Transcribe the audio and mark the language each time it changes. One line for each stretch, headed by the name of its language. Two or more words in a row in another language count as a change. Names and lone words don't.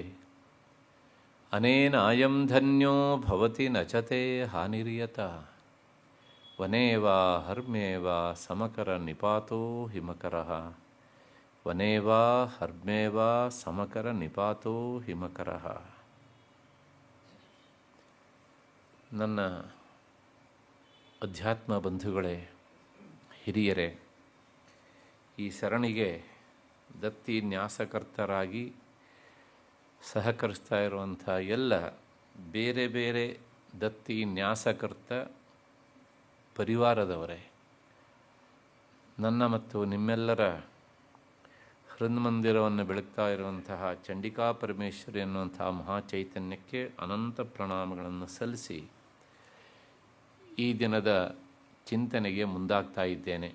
Sanskrit: ಅನೇನಾಯಂ ಧನ್ಯೋ ಭವತಿ ನಚತೆ ಹಾನಿರ್ಯತ ವನೇ ವಾ ಹರ್ಮ್ಯೇ ವಾ ಸಮಕರ ನಿಪಾತೋ ಹಿಮಕರಃ. ವನೇ ವಾ ಹರ್ಮ್ಯೇ ವಾ ಸಮಕರ ನಿಪಾತೋ ಹಿಮಕರಃ.
Kannada: ನನ್ನ ಅಧ್ಯಾತ್ಮ ಬಂಧುಗಳೇ, ಹಿರಿಯರೇ, ಈ ಸರಣಿಗೆ ದತ್ತಿ ನ್ಯಾಸಕರ್ತರಾಗಿ ಸಹಕರಿಸ್ತಾ ಇರುವಂಥ ಎಲ್ಲ ಬೇರೆ ಬೇರೆ ದತ್ತಿ ನ್ಯಾಸಕರ್ತ ಪರಿವಾರದವರೇ, ನನ್ನ ಮತ್ತು ನಿಮ್ಮೆಲ್ಲರ ಹೃನ್ಮಂದಿರವನ್ನು ಬೆಳಗ್ತಾ ಇರುವಂತಹ ಚಂಡಿಕಾ ಪರಮೇಶ್ವರಿ ಎನ್ನುವಂತಹ ಮಹಾಚೈತನ್ಯಕ್ಕೆ ಅನಂತ ಪ್ರಣಾಮಗಳನ್ನು ಸಲ್ಲಿಸಿ ಈ ದಿನದ ಚಿಂತನೆಗೆ ಮುಂದಾಗ್ತಾ ಇದ್ದೇನೆ.